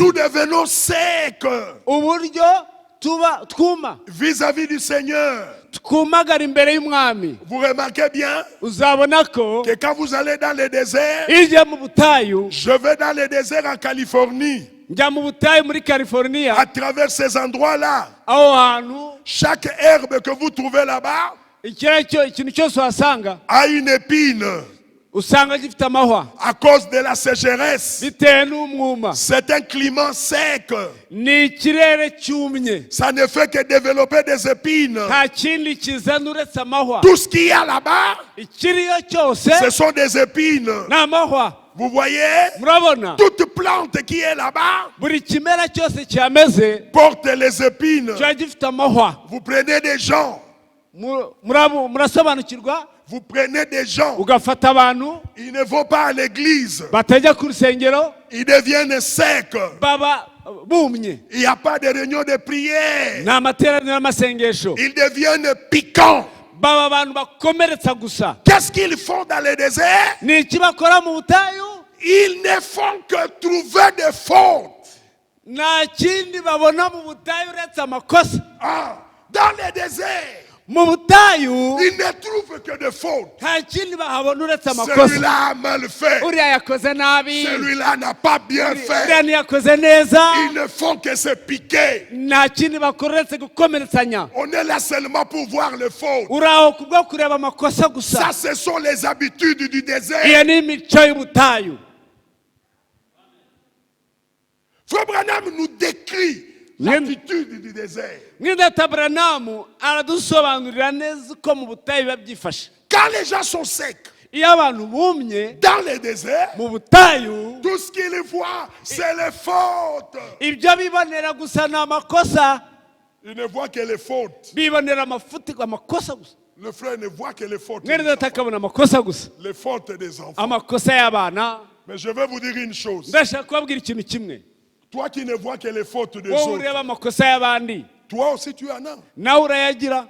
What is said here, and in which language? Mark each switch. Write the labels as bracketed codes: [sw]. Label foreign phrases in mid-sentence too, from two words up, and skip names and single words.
[fr] Nous devenons secs [rw] uburyo tuba twuma, [fr] vis-à-vis du Seigneur. [rw] twumagara imbere y'umwami. [fr] Vous remarquez bien [rw] uzabona ko [fr] que quand vous allez dans les déserts, [rw] iyo ujya mu butayu, [fr] je vais dans les déserts en Californie, [rw] njya mu butayu muri California, [fr] à travers ces endroits-là, [rw] aho hantu [fr] chaque herbe que vous trouvez là-bas [rw] ikintu cyose uhasanga [fr] a une épine [rw] usanga gifite amahwa [fr] à cause de la sécheresse. [rw] bitewe n'umwuma. [fr] C'est un climat sec. [rw] ni ikirere cyumye, [fr] Ça ne fait que développer des épines. [rw] nta kindi kizana uretse amahwa. [fr] Tout ce qu'il y a là-bas, [rw] ikiriyo cyose [fr] ce sont des épines. [rw] ni amahwa. [fr] Vous voyez, [rw] murabona [fr] toute plante qui est là-bas [rw] buri kimera cyose cyameze [fr] porte les épines. [rw] kiba gifite amahwa. [fr] Vous prenez des gens, [rw] murasobanukirwa, [fr] vous prenez des gens, [rw] ugafata abantu [fr] ils ne vont pas à l'église, [rw] batajya ku rusengero, [fr] ils deviennent secs. [rw] baba bumye, [fr] Il n'y a pas de réunion de prière. [rw] ni amateraniro y'amasengesho, [fr] Ils deviennent piquants. [rw] baba abantu bakomeretsa gusa. [fr] Qu'est-ce qu'ils font dans les déserts? [rw] ni iki bakora mu butayu? [fr] Ils ne font que trouver des fautes. [rw] nta kindi babona mu butayu uretse amakosa. [fr] Ah, dans les déserts, [rw] mu butayu [fr] ils ne trouvent que des fautes. [rw] nta kindi bahabona uretse amakosa. [fr] Celui-là a mal fait. [rw] uriya yakoze nabi, [fr] Celui-là n'a pas bien [rw] uriya [fr] fait. [rw] ntiyakoze neza. [fr] Ils ne font que se piquer. [rw] nta kindi bakora uretse gukomeretsanya. [fr] On est là seulement pour voir les fautes. [rw] uri aho kubwo kureba amakosa gusa. [fr] Ça, ce sont les habitudes du désert. [rw] iyo ni imico y'ubutayu. [fr] Frère Branham nous décrit l'attitude du désert. [rw] mwidata Branamu aradusobanurira neza uko mu butayu biba byifashe. [fr] Quand les gens sont secs, [rw] iyo abantu bumye [fr] dans les déserts, [rw] mu butayu, [fr] tout ce qu'ils voient, c'est les fautes. [rw] ibyo bibonera gusa ni amakosa. [fr] Ils ne voient que les fautes. [rw] bibonera amakosa gusa. [fr] Le frère ne voit que les fautes. [rw] mwene data akabona amakosa gusa, [fr] Les fautes des enfants. [rw] amakosa y'abana. [fr] Mais je vais vous dire une chose. [rw] ndashaka kubabwira ikintu kimwe. [fr] Toi qui ne vois que les fautes des [rw] wowe [fr] autres, [rw] ureba amakosa y'abandi, [fr] toi aussi tu en as. [rw] nawe urayagira.